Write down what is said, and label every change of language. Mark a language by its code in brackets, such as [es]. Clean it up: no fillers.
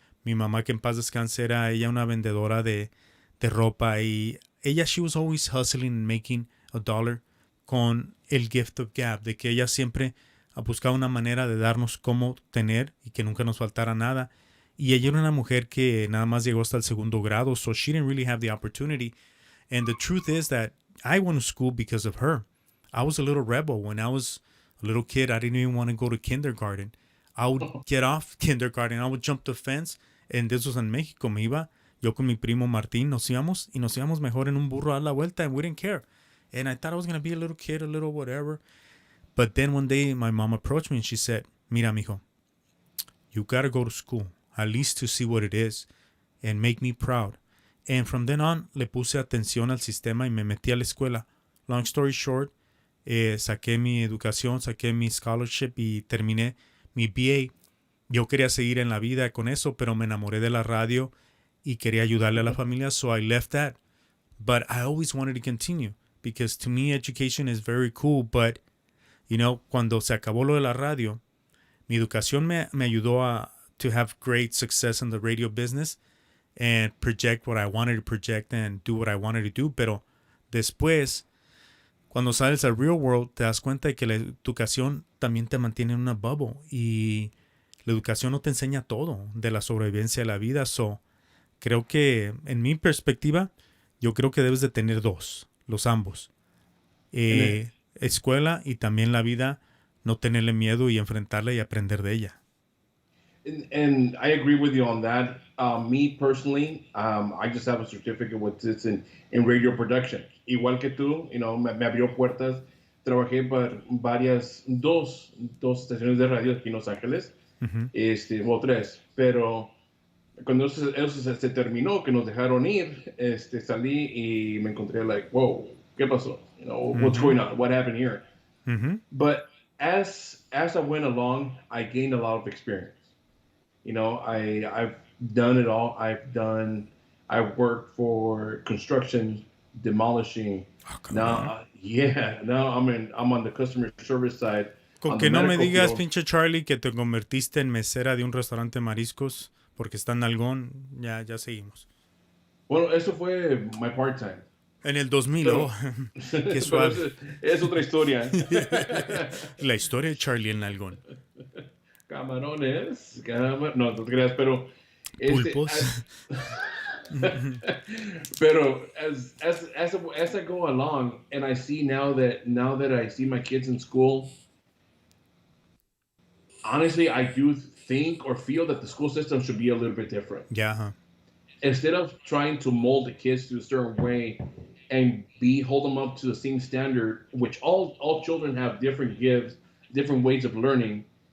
[es] Mi mamá, que en paz descanse, era ella una vendedora de ropa y ella, [en] she was always hustling and making a dollar [es] con el [en] gift of gab, [es] de que ella siempre buscaba una manera de darnos cómo tener y que nunca nos faltara nada. Y ella era una mujer que nada más llegó hasta el segundo grado, [en] so she didn't really have the opportunity. And the truth is that I went to school because of her. I was a little rebel. When I was a little kid, I didn't even want to go to kindergarten. I would get off kindergarten, I would jump the fence, and this was in Mexico. [es] Me iba, yo con mi primo Martín, nos íbamos mejor en un burro a la vuelta, [en] and we didn't care. And I thought I was going to be a little kid, a little whatever. But then one day, my mom approached me and she said, [es] mira, mijo, [en] you got to go to school, at least to see what it is, and make me proud. And from then on, [es] le puse atención al sistema y me metí a la escuela. [en] Long story short, [es] saqué mi educación, saqué mi scholarship y terminé mi BA. Yo quería seguir en la vida con eso, pero me enamoré de la radio y quería ayudarle a la familia, [en] so I left that. But I always wanted to continue, because to me education is very cool, but, you know, [es] cuando se acabó lo de la radio, mi educación me ayudó [en] to have great success in the radio business and project what I wanted to project and do what I wanted to do, [es] pero después, cuando sales al [en] real world, [es] te das cuenta de que la educación también te mantiene en una [en] bubble [es] y la educación no te enseña todo de la sobrevivencia de la vida. So, creo que, en mi perspectiva, yo creo que debes de tener dos, los ambos. Escuela y también la vida, no tenerle miedo y enfrentarla y aprender de ella. [en] And I agree with you on that. Me personally, I just have a certificate with this in radio production. [es] Igual que tú, [en] you know, [es] me abrió puertas. Trabajé para dos estaciones de radio aquí en Los Ángeles, o tres, pero cuando eso se terminó, que nos dejaron ir, salí y me encontré [en] like, whoa, [es] ¿qué pasó? [en] You know, what's going on? What happened here? But as I went along, I gained a lot of experience. You know, I've done it all. I've worked for construction, demolishing. Now I'm on the customer service side. [es] Con que no me digas, pinche Charlie, que te convertiste en mesera de un restaurante de mariscos porque está en Algón, ya seguimos. Bueno, eso fue [en] my part-time. [es] En el 2000, pero, qué suave. Es otra historia. La historia de Charlie en Algón. Camarones, no te creas, pero pulpos. [en] Pero as I go along, and I see now that I see my kids in school, honestly, I do think or feel that the school system should be a little bit different. Yeah. Huh. Instead of trying to mold the kids to a certain way and hold them up to the same standard, which all children have different gifts, different ways of learning.